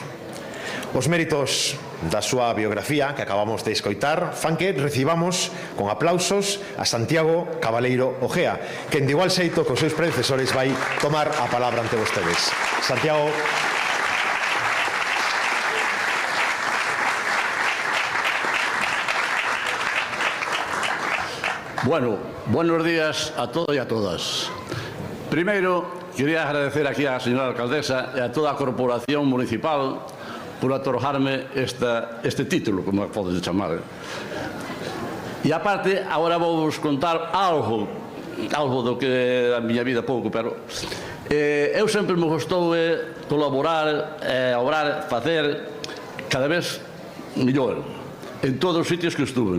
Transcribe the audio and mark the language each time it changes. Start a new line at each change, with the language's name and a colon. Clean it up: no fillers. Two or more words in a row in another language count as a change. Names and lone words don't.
Galician: Os méritos da súa biografía que acabamos de escoitar fan que recibamos con aplausos a Santiago Cabaleiro Ojea, que de igual xeito que os seus predecesores vai tomar a palabra ante vostedes. Santiago.
Spanish: Bueno, buenos días a todos y a todas. Primero, quería agradecer aquí a la señora alcaldesa y a toda a corporación municipal por otorgarme este título,
Galician: como podes chamar. E aparte, agora vou vos contar algo do que a miña vida pouco, pero eu sempre me gostou colaborar, obrar, facer cada vez mellor en todos os sitios que estuve.